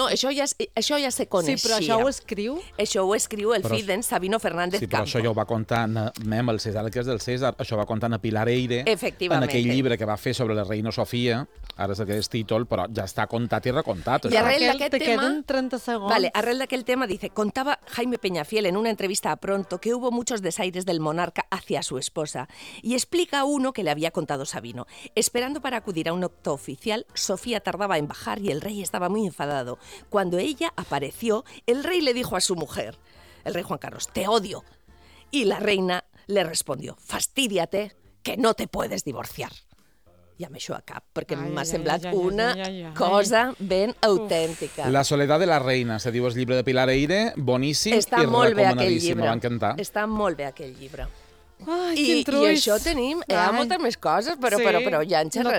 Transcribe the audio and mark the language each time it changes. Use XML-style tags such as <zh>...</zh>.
<ca>No, això ja se coneixia. Sí, però això ho escriu... Això ho escriu el fill d'en Sabino Fernández Campo. Sí, però això ja ho va contar en Mem, el César, que és del César, això ho va contar en Pilar Eire... Efectivament. En aquell llibre que va fer sobre la reina Sofia, ara és aquest títol, però ja està contat i recontat. I arrel d'aquest tema... Te queden 30 segons. Vale, arrel d'aquell tema,</ca> <es>dice, contava Jaime Peñafiel en una entrevista a Pronto que hubo muchos desaires del monarca hacia su esposa, y explica uno que le había contado Sabino... Esperando para acudir a un acto oficial, Sofía tardaba en bajar y el rey estaba muy enfadado. Cuando ella apareció, el rey le dijo a su mujer, el rey Juan Carlos, te odio. Y la reina le respondió, fastídiate, que no te puedes divorciar.</es> <ca>I amb això acab, perquè m'ha semblat cosa ben autèntica. La soledat de la reina, se diu el llibre de Pilar Eire, boníssim està i recomanadíssim, m'ho va encantar. Està molt bé aquell llibre. Ai, I això tenim, hi ha moltes més coses, però ja en xerrarem.</ca>